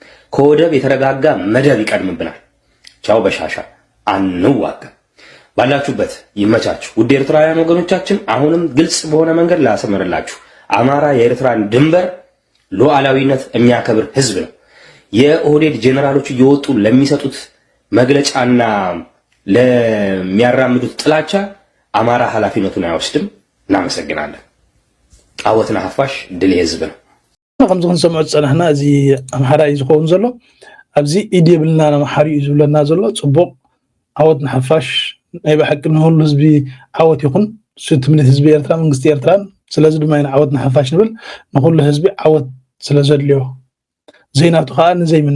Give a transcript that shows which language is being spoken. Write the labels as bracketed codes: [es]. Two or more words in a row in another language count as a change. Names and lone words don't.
[am] ከወደብ የተረጋጋ መደብ ይቀድምብናል። ቻው በሻሻ አንዋጋ። ባላችሁበት ይመቻችሁ። ውድ ኤርትራውያን ወገኖቻችን፣ አሁንም ግልጽ በሆነ መንገድ ላሰምርላችሁ፣ አማራ የኤርትራን ድንበር ሉዓላዊነት የሚያከብር ህዝብ ነው። የኦህዴድ ጄኔራሎች እየወጡ ለሚሰጡት መግለጫና ለሚያራምዱት ጥላቻ አማራ ኃላፊነቱን አይወስድም። እናመሰግናለን። ቃወትና ሐፋሽ ድል የህዝብ ነው። [ti] ከምዚ ክንሰምዖ ፀናሕና እዚ ኣምሓራ እዩ ዝኸውን ዘሎ ኣብዚ ኢድ የብልና ኣምሓሪ እዩ ዝብለና ዘሎ ፅቡቕ ዓወትና ሓፋሽ ናይ ብሓቂ ንሁሉ ህዝቢ ዓወት ይኹን ትምኒት ህዝቢ ኤርትራ መንግስቲ ኤርትራን ስለዚ ድማ ኢና ዓወትና ሓፋሽ ንብል ንኩሉ ህዝቢ ዓወት ስለ ዘድልዮ ዘይናቱ ከዓ ንዘይምነ